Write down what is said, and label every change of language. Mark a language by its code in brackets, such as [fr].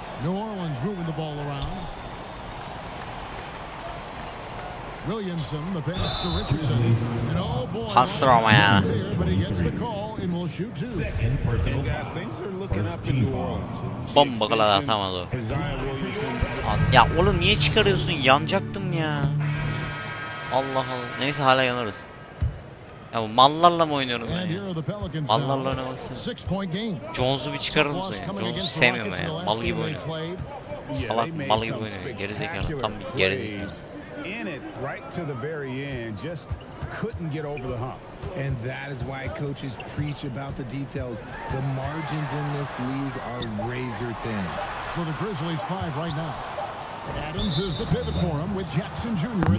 [en] New Orleans moving the ball around. Williamson, the pass to Richardson. And oh boy, [tr] Kastırma ya. [en] But he gets the call and will shoot 2. And guys, things are looking up in New Orleans. [tr] Bomba kadar atamadı. [en] For Zion Williamson, [tr] Ya oğlum niye çıkarıyorsun? Yanacaktım ya. Allah Allah. Neyse hala yanarız. Ya bu mallarla mı oynuyorum ben ya? Mallarla oynamak istemiyorum. Jones'u bir çıkarır mısın ya? Jones'u sevmiyorum ben ya. Mal gibi oynuyor. Salak mal gibi oynuyor. Gerizekalı. Tam bir gerizekalı. [en] In it right to the very end, just couldn't get over the hump. And that is why coaches preach about the details. The margins in this league are razor thin. So the Grizzlies 5 right now. Adams is the pivot for him with Jackson Jr.